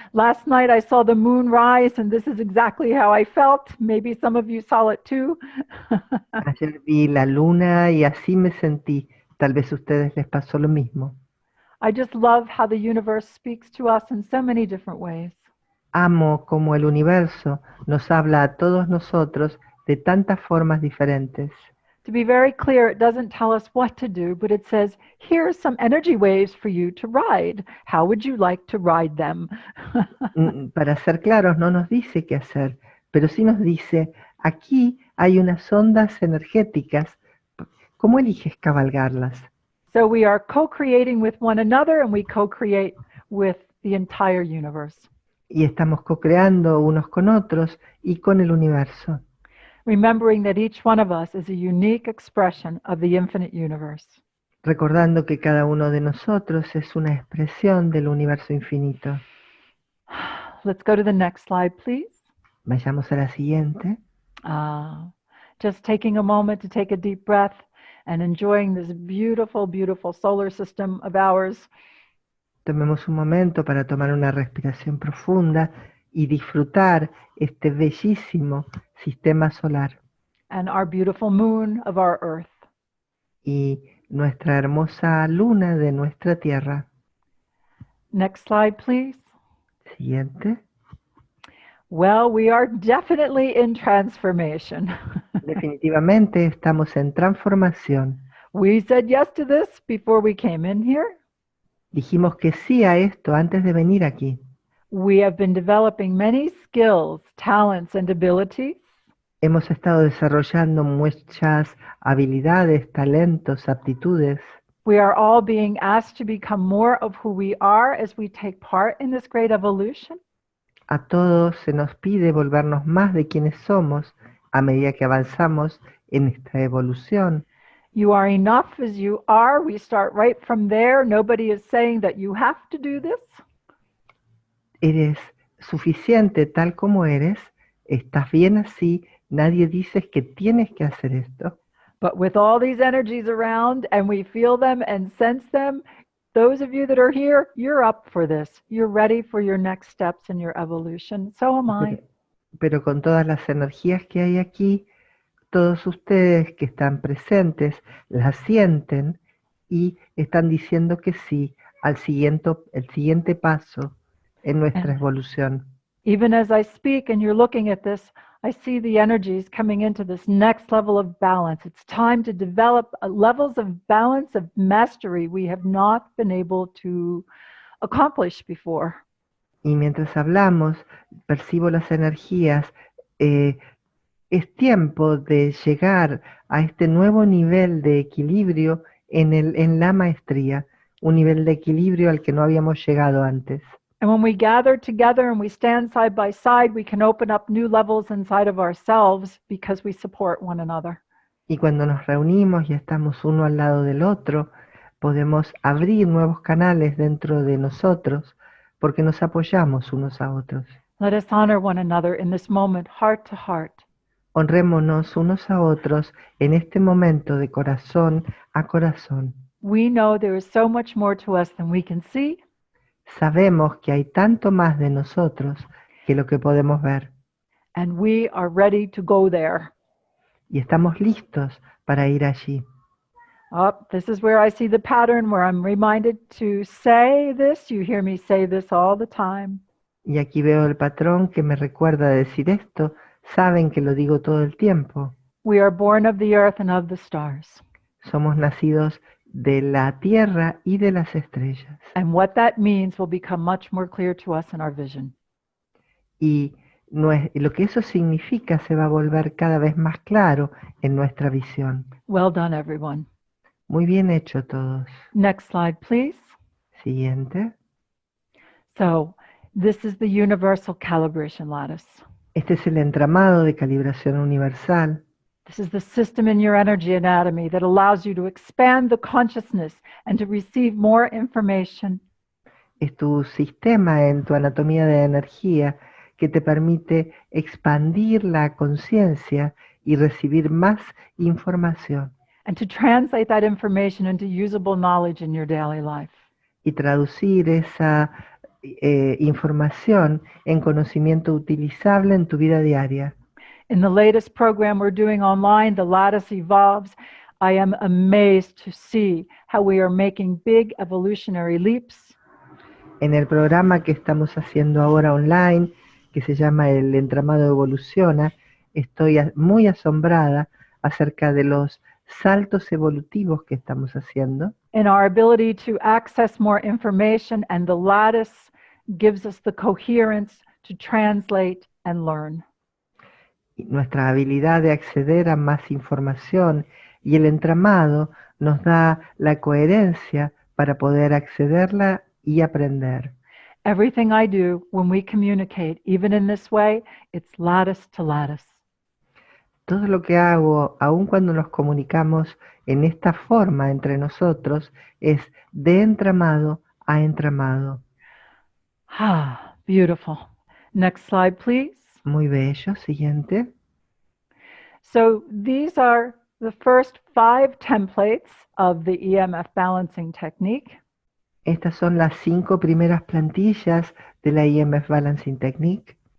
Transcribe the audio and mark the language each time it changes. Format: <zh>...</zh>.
<en>Last night I saw the moon rise, and this is exactly how I felt. Maybe some of you saw it too.</en> <es>Ayer vi la luna y así me sentí. Tal vez a ustedes les pasó lo mismo.</es> <en>I just love how the universe speaks to us in so many different ways.</en> <es>Amo como el universo nos habla a todos nosotros de tantas formas diferentes.</es> <en>To be very clear, it doesn't tell us what to do, but it says, here's some energy waves for you to ride. How would you like to ride them?</en> <es>Para ser claros, no nos dice qué hacer, pero sí nos dice, aquí hay unas ondas energéticas, ¿cómo eliges cabalgarlas?</es> <en>So we are co-creating with one another, and we co-create with the entire universe.</en> <es>Y estamos co-creando unos con otros y con el universo,</es> <en>Remembering that each one of us is a unique expression of the infinite universe.</en> <es>recordando que cada uno de nosotros es una expresión del universo infinito.</es> <en>Let's go to the next slide, please.</en> <es>Vayamos a la siguiente.</es> <en>just taking a moment to take a deep breath and enjoying this beautiful, beautiful solar system of ours.</en> <es>Tomemos un momento para tomar una respiración profunda y disfrutar este bellísimo sistema solar</es> <en>And our beautiful moon of our Earth.</en> <es>y nuestra hermosa luna de nuestra Tierra.</es> <en>Next slide, please.</en> <es>Siguiente.</es> <en>Well, we are definitely in transformation.</en> <es>Definitivamente estamos en transformación.</es> <en>We said yes to this before we came in here.</en> <es>Dijimos que sí a esto antes de venir aquí.</es> <en>We have been developing many skills, talents, and abilities.</en> <es>Hemos estado desarrollando muchas habilidades, talentos, aptitudes.</es> <en>We are all being asked to become more of who we are as we take part in this great evolution.</en> <es>A todos se nos pide volvernos más de quienes somos a medida que avanzamos en esta evolución.</es> <en>You are enough as you are. We start right from there. Nobody is saying that you have to do this.</en> <es>Eres suficiente tal como eres, estás bien así, nadie dice que tienes que hacer esto.</es> <en>But with all these energies around and we feel them and sense them, those of you that are here, you're up for this. You're ready for your next steps in your evolution. So am I.</en> <es>Pero con todas las energías que hay aquí, todos ustedes que están presentes las sienten y están diciendo que sí al el siguiente paso en nuestra evolución.</es> <en>Even as I speak and you're looking at this, I see the energies coming into this next level of balance. It's time to develop levels of balance, of mastery we have not been able to accomplish before.</en> <es>Y mientras hablamos, percibo las energías. Es tiempo de llegar a este nuevo nivel de equilibrio en la maestría, un nivel de equilibrio al que no habíamos llegado antes.</es> <en>And when we gather together and we stand side by side, we can open up new levels inside of ourselves because we support one another.</en> <es>Y cuando nos reunimos y estamos uno al lado del otro, podemos abrir nuevos canales dentro de nosotros porque nos apoyamos unos a otros.</es> <en>Let us honor one another in this moment, heart to heart.</en> <es>Honrémonos unos a otros en este momento de corazón a corazón.</es> <en>We know there is so much more to us than we can see.</en> <es>Sabemos que hay tanto más de nosotros que lo que podemos ver.</es> <en>And we are ready to go there.</en> <es>Y estamos listos para ir allí.</es> <en>This is where I see the pattern where I'm reminded to say this. You hear me say this all the time.</en> <es>Y aquí veo el patrón que me recuerda decir esto. Saben que lo digo todo el tiempo.</es> <en>We are born of the earth and of the stars.</en> <es>Somos nacidos de la tierra y de las estrellas.</es> <en>And what that means will become much more clear to us in our vision.</en> <es>Y lo que eso significa se va a volver cada vez más claro en nuestra visión.</es> <en>Well done, everyone.</en> <es>Muy bien hecho todos.</es> <en>Next slide, please.</en> <es>Siguiente.</es> <en>So, this is the universal calibration lattice.</en> <es>Este es el entramado de calibración universal.</es> <en>This is the system in your energy anatomy that allows you to expand the consciousness and to receive more information.</en> <es>Es tu sistema en tu anatomía de energía que te permite expandir la conciencia y recibir más información.</es> <en>And to translate that information into usable knowledge in your daily life.</en> <es>Y traducir esa información en conocimiento utilizable en tu vida diaria.</es> <en>In the latest program we're doing online, The Lattice Evolves, I am amazed to see how we are making big evolutionary leaps.</en> <es>En el programa que estamos haciendo ahora online, que se llama El Entramado Evoluciona, estoy muy asombrada acerca de los saltos evolutivos que estamos haciendo.</es> <en>In our ability to access more information, and the lattice gives us the coherence to translate and learn.</en> <es>Y nuestra habilidad de acceder a más información y el entramado nos da la coherencia para poder accederla y aprender.</es> <en>Everything I do when we communicate, even in this way, it's lattice to lattice.</en> <es>Todo lo que hago, aun cuando nos comunicamos en esta forma entre nosotros, es de entramado a entramado.</es> <en>Ah, beautiful. Next slide, please.</en> <es>Muy bello. Siguiente.</es> <en>So these are the first 5 templates of the EMF balancing technique.</en> <es>Estas son las 5 primeras plantillas de la EMF Balancing Technique.</es>